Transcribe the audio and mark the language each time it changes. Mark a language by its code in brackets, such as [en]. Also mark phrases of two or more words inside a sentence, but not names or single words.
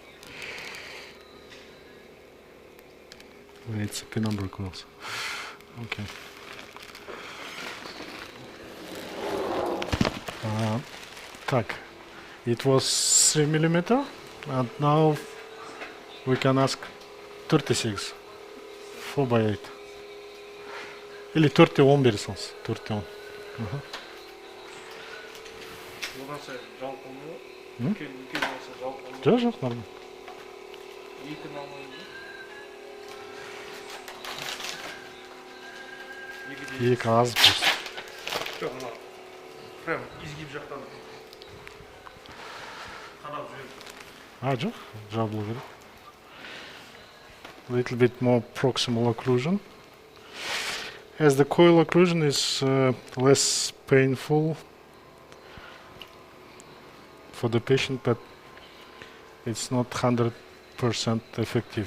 [en] It's a penumbra coils. Okay. Так, it was 3 mm, and now we can ask 36. 4 by 8. [kk] Или 31 бересіңіз, 31. Оданша жалпы ма? Үлкен болса жалпы ма? Жоқ, нормально. Екіні алмаймыз ба? Екі аз болсын. Жоқ, мына [ru] прям изгиб [kk] жақтан қадап жүреді. Жоқ, жабылу керек. [en] Little bit more proximal occlusion. As the coil occlusion is less painful for the patient, but it's not 100% effective.